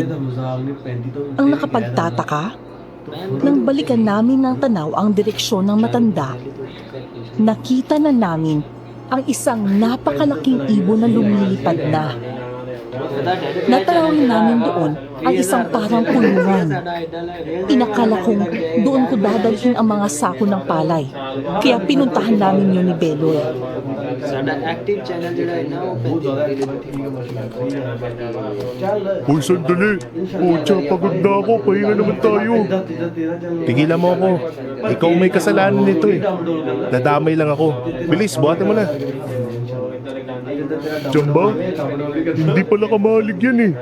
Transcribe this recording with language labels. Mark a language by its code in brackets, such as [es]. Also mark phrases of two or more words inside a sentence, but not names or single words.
[tl] Ang nakapagtataka, nang balikan namin ng tanaw ang direksyon ng matanda, nakita na namin ang isang napakalaking ibon na lumilipad na. Natrawin namin doon ang isang parang kulungan. Inakala kong doon ko dadalhin ang mga sako ng palay. Kaya pinuntahan namin yun ni Beloy. [pa] ਸਾਡਾ ਐਕਟਿਵ ਚੈਨਲ ਜਿਹੜਾ ਹੈ ਨਾ ਉਹ 35 [tl] Uy, sandali. Pucha, pagod na ako. Pahinga naman tayo. Tigilan mo ako. Ikaw may kasalanan nito eh. Nadamay lang ako. Bilis, buhatin mo na. Tsamba, hindi pala kamalig yan eh.